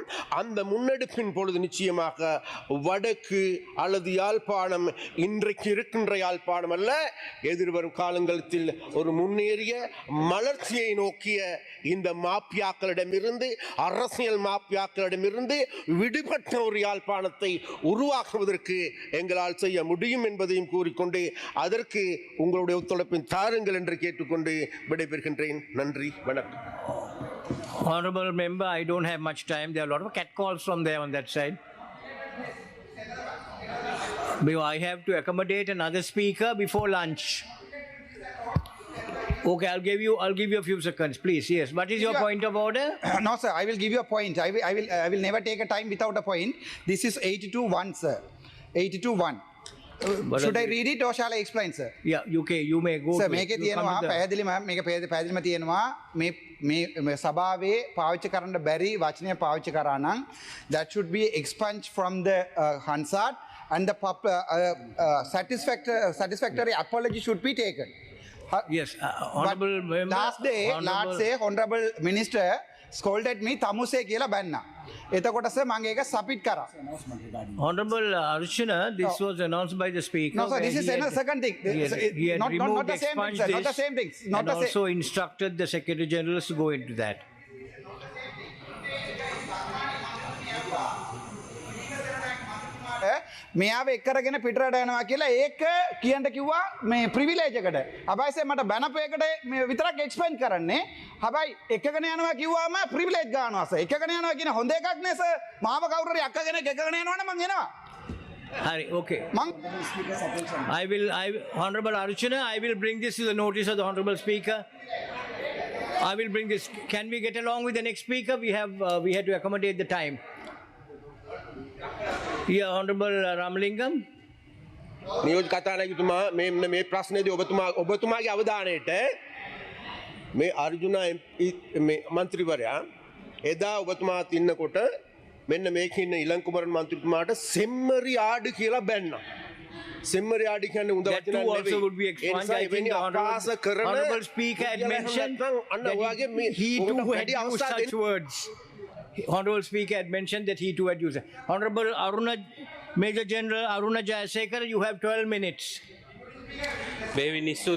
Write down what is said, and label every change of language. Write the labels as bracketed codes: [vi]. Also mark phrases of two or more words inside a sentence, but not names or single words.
[ta] அந்த முன்னெடுப்பின் பொழுது நிச்சயமாக வடக்கு அல்லது யாழ்ப்பாணம், இன்றைக்கு இருக்கின்ற யாழ்ப்பாணம் அல்ல, எதிர்வரும் காலங்களில் ஒரு முன்னேறிய மலர்ச்சியை நோக்கிய இந்த மாப்பியாக்களிடமிருந்து, அரசியல் மாப்பியாக்களிடமிருந்து விடுபட்ட ஒரு யாழ்ப்பாணத்தை உருவாக்குவதற்கு எங்களால் செய்ய முடியும் என்பதையும் கூறிக்கொண்டு அதற்கு உங்களுடைய ஒத்துழைப்பின் தாருங்கள் என்று கேட்டுக்கொண்டு விடைபெறுகின்றேன். நன்றி, வணக்கம். [en] Honorable member, I don't have much time. There are a lot of cat calls from there on that side. I have to accommodate another speaker before lunch. Okay, I'll give you a few seconds, please. Yes. What is your point of order? No, sir. I will give you a point. I will never take a time without a point. This is 82-1, sir. 82-1. Should I read it or shall I explain, sir? Yeah, you may go. Sir, [si] මේකේ තියෙනවා පැහැදිලිම තියෙනවා මේ සභාවේ පාවිච්චි කරන්න බැරි වචනය පාවිච්චි කරා නම් [en] that should be expunged from the Hansard and the satisfactory apology should be taken. Yes, honorable member. Last day, honorable minister scolded me tamusee [si] කියලා බැන්නා. එතකොට sir මම ඒක සබ්මිට් කරා. [en] Honorable Archana, this was announced by the speaker. No, sir, this is another second thing. He had Not the same thing, sir. Not the same thing. And also instructed the Secretary General to go into that. [si] මෙයාව එක්කරගෙන පිටරට යනවා කියලා ඒක කියන්න කිව්වා මේ ප්‍රිවිලේජ් එකට. හැබැයි මට බැනපු එකට මේ විතරක් එක්ස්පෙන්ඩ් කරන්නේ. හැබැයි එකගෙන යනවා කිව්වම ප්‍රිවිලේජ් ගන්නවා සර්. එකගෙන යනවා කියන හොඳ එකක් නේ සර්. මාව කවුරු හරි අක්කගෙන එකගෙන යනවනම් මං එනවා. Hari, [en] okay. Honorable Archana, I will bring this to the notice of the Honorable Speaker. I will bring this. Can we get along with the next speaker? We had to accommodate the time. Yeah, Honorable Ramalingam. [si] නියෝජ්‍ය කතානායකතුමා මේ ප්‍රශ්නේදී ඔබතුමාගේ අවධානයට මේ අර්ජුන මේ මන්ත්‍රීවරයා එදා ඔබතුමාත් ඉන්නකොට මෙන්න මේකේ ඉන්න ඉලංකුමරන් මන්ත්‍රීතුමාට [ta] செம்மறி ஆடு [si] කියලා බැන්නා. [ta] செம்மறி ஆடு [si] කියන්නේ උඳ වචන නෙවෙයි. [en] also would be expunged. I think the Honorable Speaker had mentioned that he too had used such words. Honorable Speaker had mentioned that he too had used it. Honorable Major General Aruna Jayasekara, you have 12 minutes.